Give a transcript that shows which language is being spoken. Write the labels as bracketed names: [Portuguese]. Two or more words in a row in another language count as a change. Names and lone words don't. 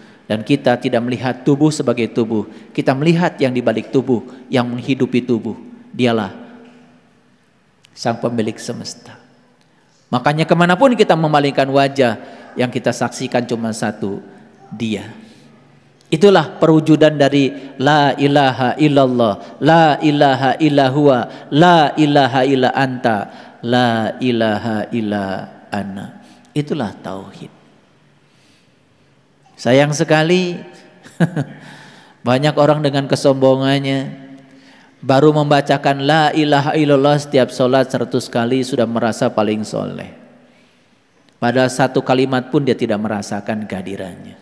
[Indonesian] Dan kita tidak melihat tubuh sebagai tubuh. Kita melihat yang di balik tubuh, yang menghidupi tubuh. Dialah sang pemilik semesta. Makanya kemanapun kita memalingkan wajah, yang kita saksikan cuma satu, Dia. Itulah perwujudan dari [Arabic] لا إله إلا الله، لا إله إلا هو، لا إله إلا أنت، لا إله إلا أنا. [Indonesian] Itulah tauhid. Sayang sekali banyak orang dengan kesombongannya baru membacakan [Arabic] لا إله إلا الله [Indonesian] setiap sholat 100 kali sudah merasa paling soleh. Pada satu kalimat pun dia tidak merasakan kehadirannya.